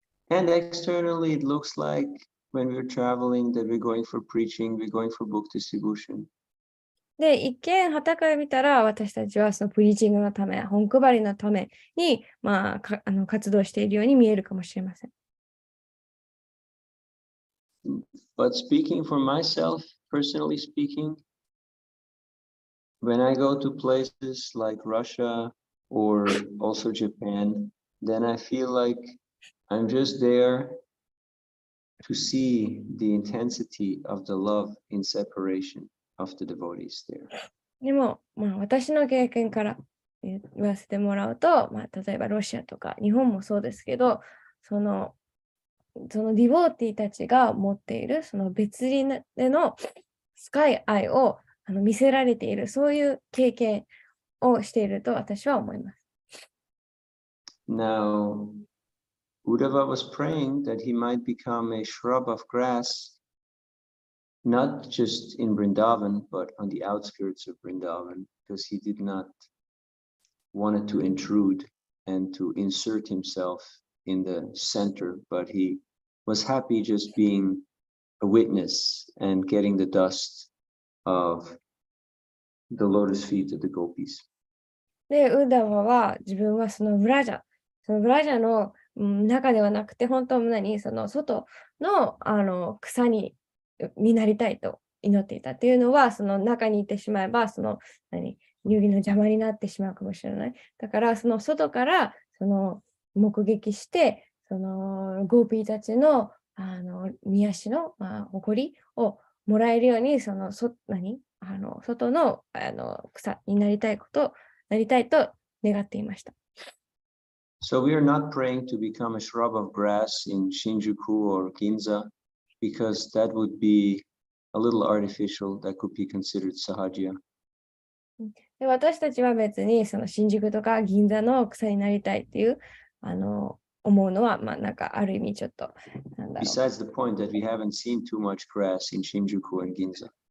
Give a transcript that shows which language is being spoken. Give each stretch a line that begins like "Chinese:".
English: And externally, it looks like when we're traveling that we're going for preaching, we're going for book distribution.
Japanese: で、一見、傍から見たら、私たちはそのプリーチングのため、本配りのために、活動しているように見えるかもしれません。
English: But speaking for myself, personally speaking, when I go to places like Russia or also Japan, then I feel like I'm just there to see the intensity of the love in separation of the devotees there.
Japanese: でも、私の経験から言わせてもらうと、例えばロシアとか日本もそうですけど、そのディボーティーたちが持っているその別離での深い愛を見せられている、そういう経験をしていると私は思います。
English: Now, Uddhava was praying that he might become a shrub of grass, not just in Vrindavan, but on the outskirts of Vrindavan, because he did not want to intrude and to insert himself in the center, but he was happy just being a witness and getting the dust of the lotus feet of the gopis.
Japanese: で、ウッダバは自分はそのブラジャそのブラジャーの中ではなくて、本当にその外の、草になりたいと祈っていたっていうのは、その中にいてしまえば、その遊戯の邪魔になってしまうかもしれない。だから、その外からその目撃して、そのゴーピーたちの癒しの、誇りをもらえるように、その外の草になりたいと願っていました。
English: So we are not praying to become a shrub of grass in Shinjuku or Ginza, because that would be a little artificial. That could be considered sahaja.
Japanese: で、私たちは別にその新宿とか銀座の草になりたいっていう思うのは、なんかある意味ちょっと
English: Besides the point that we haven't seen too much grass in Shinjuku and Ginza.